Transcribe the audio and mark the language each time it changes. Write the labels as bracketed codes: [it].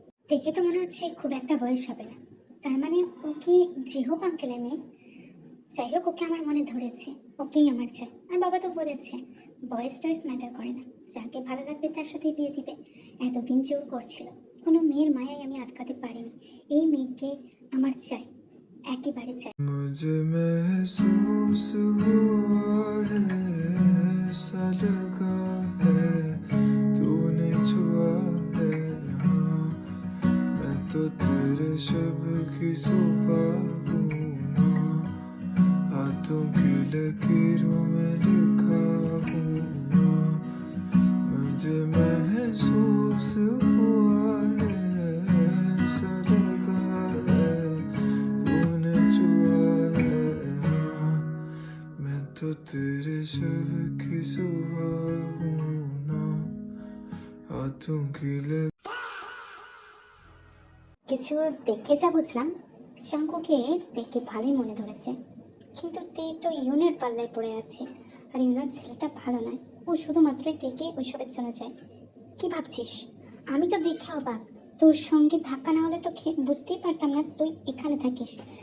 [bn] দেখে তো মনে হচ্ছে খুব একটা বয়স হবে না, তার মানে ও কি জিহোপ আঙ্কেলের মেয়ে? যাই হোক, ওকে আমার মনে ধরেছে, ওকেই আমার চাই। আর বাবা তো বলেছে বয়স টয়েস ম্যাটার করে না, যাকে ভালো লাগবে তার সাথে বিয়ে দিবে। এতদিন জোর করছিল, কোনো মেয়ের মায়ায় আমি আটকাতে পারিনি। এই মেয়েকে আমার চাই, একেবারে চাই। [hi] मुझे महसूस हुआ है ऐसा लगा है तूने छुआ है हाँ मैं तो तेरे शब की सुबह हूँ ना हाथों की लकीरों में लिखा हूँ ना मुझे महसूस हुआ है ऐसा लगा है तूने छुआ है हाँ मैं तो तेरे शब की सुबह हूँ ना हाथों की [bn] কিছু দেখে যা বুঝলাম, শাঙ্কুকে দেখে ভালোই মনে ধরেছে, কিন্তু তে তো ইউনের পাল্লায় পড়ে আছে। আর ইউনের ছেলেটা ভালো নয়, ও শুধুমাত্রই তেকে ওইসবের জন্য চায়। কি ভাবছিস? আমি তো দেখে অবাক, তোর সঙ্গে ধাক্কা না হলে তো বুঝতেই পারতাম না তুই এখানে থাকিস।